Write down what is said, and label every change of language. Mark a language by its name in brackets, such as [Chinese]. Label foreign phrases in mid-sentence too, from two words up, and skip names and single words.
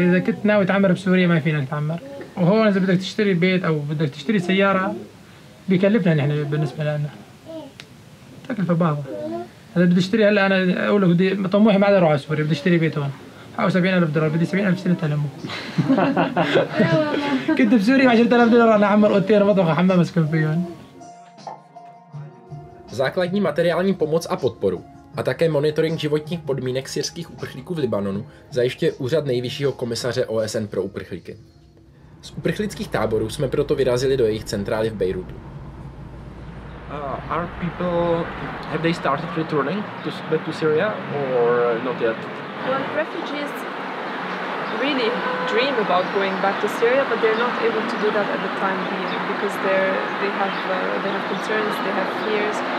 [Arabic] اذا كنت ناوي تعمر بسوريا ما فينا نتعمر، وهون اذا بدك تشتري بيت او بدك تشتري سياره بيكلفنا نحن بالنسبه لنا تكلفه بعضها. اذا بدي اشتري هلا، انا اقول لك بدي طموحي ما عاد اروح على سوريا، بدي اشتري بيت هون حوالي $70,000، بدي 70,000 سنه تلمه. كنت بسوريا $10,000 انا اعمر اوتيل مطبخ وحمام اسكن فيهم. [Czech] Základní materiální pomoc a podporu a také monitoring životních podmínek syrských uprchlíků v Libanonu zajišťuje úřad nejvyššího komisaře OSN pro uprchlíky. Z uprchlických táborů jsme proto vyrazili do jejich centrály v Bejrutu. [English] Have they started returning back to Syria or not yet? Well, refugees really dream about going back to Syria, but they're not able to do that at the time being because they have concerns, they have fears.